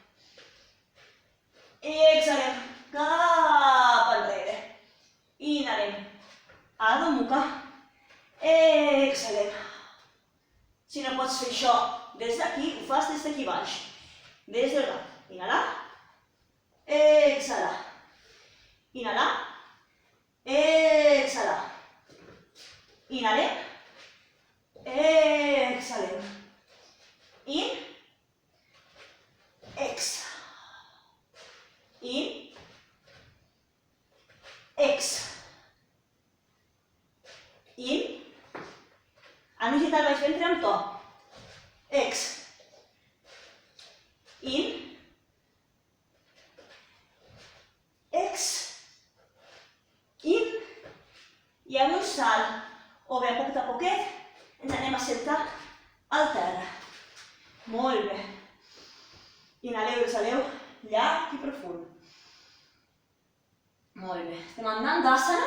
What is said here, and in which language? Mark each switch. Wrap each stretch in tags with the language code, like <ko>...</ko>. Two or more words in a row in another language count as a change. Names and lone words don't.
<ca>Exhalem cap enrere. Inhalem.</ca> <sa>Adho Mukha.</sa> <ca>Exhalem. Si no pots fer això des d'aquí, ho fas des d'aquí baix. Des del gat. Inhalar. Exhalar. Inhalar. Exhalar. Inhalem. Exhalem. In. Ex. In. Ex. In. Han agitat el baix ventre amb to. Ex. In. Ex. In. I amb un salt, o bé a poc a poquet, ens anem a sentar al terra. Molt bé. Inhaleu, exhaleu, llarg i profund. Molt bé. Estem en Dandasana.</ca>